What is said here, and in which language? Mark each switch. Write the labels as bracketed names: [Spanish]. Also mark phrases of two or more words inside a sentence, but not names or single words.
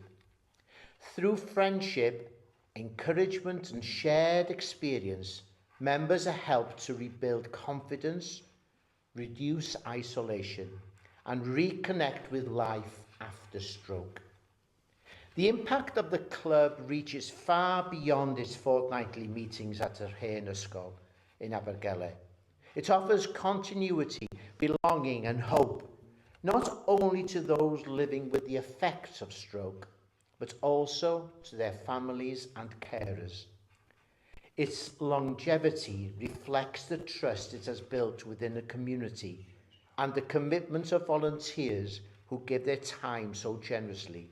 [English] Through friendship, encouragement and shared experience, members are helped to rebuild confidence, reduce isolation and reconnect with life after stroke. The impact of the club reaches far beyond its fortnightly meetings at [Welsh] yr hen ysgol [English] in Abergele. It offers continuity, belonging and hope, not only to those living with the effects of stroke, but also to their families and carers. Its longevity reflects the trust it has built within the community and the commitment of volunteers who give their time so generously.